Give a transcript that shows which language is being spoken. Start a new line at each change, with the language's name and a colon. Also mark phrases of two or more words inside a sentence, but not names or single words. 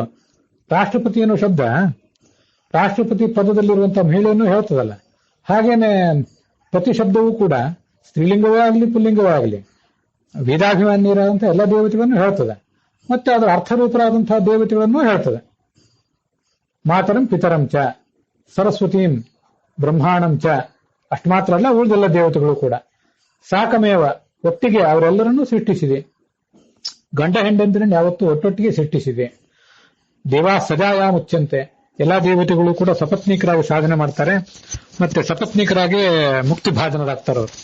Kannada: ರಾಷ್ಟ್ರಪತಿ ಅನ್ನೋ ಶಬ್ದ ರಾಷ್ಟ್ರಪತಿ ಪದದಲ್ಲಿರುವಂತಹ ಮಹಿಳೆಯನ್ನು ಹೇಳ್ತದಲ್ಲ, ಹಾಗೇನೆ ಪತಿ ಶಬ್ದವೂ ಕೂಡ ಸ್ತ್ರೀಲಿಂಗವೇ ಆಗಲಿ ಪುಲ್ಲಿಂಗವೇ ಆಗಲಿ ವೇದಾಭಿಮಾನ್ಯರಾದಂಥ ಎಲ್ಲ ದೇವತೆಗಳನ್ನು ಹೇಳ್ತದೆ, ಮತ್ತೆ ಅದರ ಅರ್ಥರೂಪರಾದಂತಹ ದೇವತೆಗಳನ್ನು ಹೇಳ್ತದೆ.
Sanskrit: ಮಾತರಂ ಪಿತರಂ ಚ ಸರಸ್ವತೀಂ ಬ್ರಹ್ಮಾಣಂ ಚ,
Kannada: ಅಷ್ಟು ಮಾತ್ರ ಅಲ್ಲ, ಉಳಿದೆಲ್ಲ ದೇವತೆಗಳು ಕೂಡ ಸಾಕಮೇವ ಒಟ್ಟಿಗೆ ಅವರೆಲ್ಲರನ್ನೂ ಸೃಷ್ಟಿಸಿದೆ. ಗಂಡ ಹೆಂಡಂದಿರನ್ನು ಯಾವತ್ತೂ ಒಟ್ಟೊಟ್ಟಿಗೆ ಸೃಷ್ಟಿಸಿದೆ.
Sanskrit: ದೇವಾ ಸಜಾಯ ಮುಚ್ಚಂತೆ,
Kannada: ಎಲ್ಲಾ ದೇವತೆಗಳು ಕೂಡ ಸಪತ್ನೀಕರಾಗಿ ಸಾಧನೆ ಮಾಡ್ತಾರೆ, ಮತ್ತೆ ಸಪತ್ನೀಕರಾಗಿ ಮುಕ್ತಿ ಭಾಜನರಾಗ್ತಾರೆ ಅವರು.